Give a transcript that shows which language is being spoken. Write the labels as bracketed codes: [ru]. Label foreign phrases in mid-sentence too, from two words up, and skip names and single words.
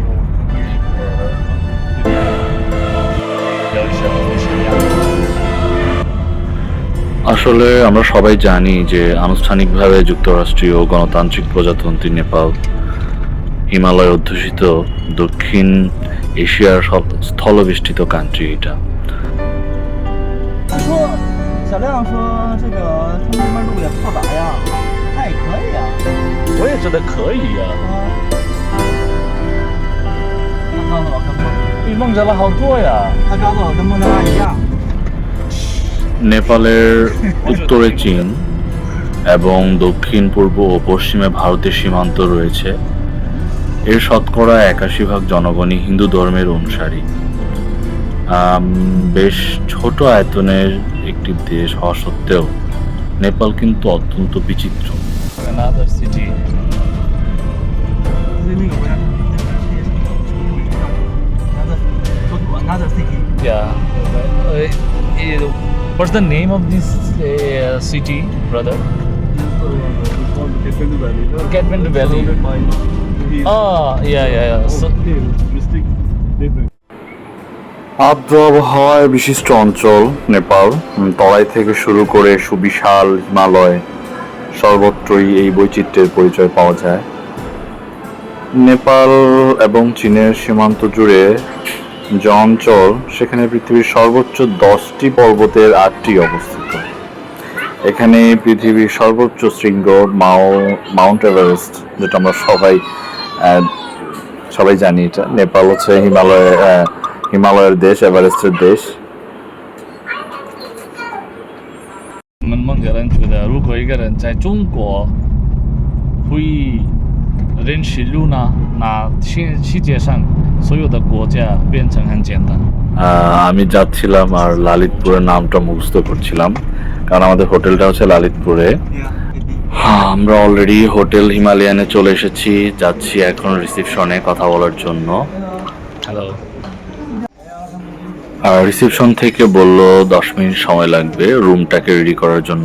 [bn] আসলে আমরা সবাই জানি যে আনুষ্ঠানিকভাবে যুক্তরাষ্ট্রীয় গণতান্ত্রিক প্রজাতন্ত্রী নেপাল হিমালয় অধ্যুষিত দক্ষিণ এশিয়ার সব স্থলবেষ্টিত কান্ট্রি এটা। [zh] 说小亮说这个他们那边路也不咋样，那也可以啊。我也觉得可以呀、他告诉我跟比孟加拉好多呀。他告诉我跟孟加拉一样。 [bn] নেপালের উত্তরে চীন এবং দক্ষিণ পূর্ব ও পশ্চিমে ভারতের সীমান্ত রয়েছে। এর শতকরা ৮১% জনগণই হিন্দু ধর্মের অনুসারী। বেশ ছোট আয়তনের একটি দেশ হওয়া সত্ত্বেও নেপাল কিন্তু অত্যন্ত বিচিত্র। [en] Another city. [zh] 就是那个国家， [en] another city。 Yeah. What's the name of this city, brother? Kathmandu Valley. Oh, yeah. So, [bn] আর্দ্র আবহাওয়ায় বিশিষ্ট অঞ্চল নেপাল। তরাই থেকে শুরু করে সুবিশাল হিমালয়, সর্বত্রই এই বৈচিত্র্যের পরিচয় পাওয়া যায়। নেপাল এবং চীনের সীমান্ত জুড়ে যে অঞ্চল, সেখানে পৃথিবীর সর্বোচ্চ 10টি পর্বতের 8টি অবস্থিত। এখানে পৃথিবীর সর্বোচ্চ শৃঙ্গ মাউন্ট এভারেস্ট, যেটা আমরা সবাই জানি। এটা নেপাল হচ্ছে হিমালয়ের দেশ, এভারেস্টের দেশ। [zh] 我们孟加人觉得，如果一个人在中国会认识路呢，那世界上所有的国家变成很简单。 [bn] আমি যাচ্ছিলাম আর লালিতপুরের নামটা মুখস্থ করছিলাম, কারণ আমাদের হোটেলটা হচ্ছে লালিতপুরে। হ্যাঁ, আমরা অলরেডি হোটেল হিমালয়ানে চলে এসেছি, যাচ্ছি এখন রিসিপশনে কথা বলার জন্য। [en] Hello. [bn] আর রিসিপশন থেকে বললো 10 মিনিট সময় লাগবে রুমটাকে রেডি করার জন্য।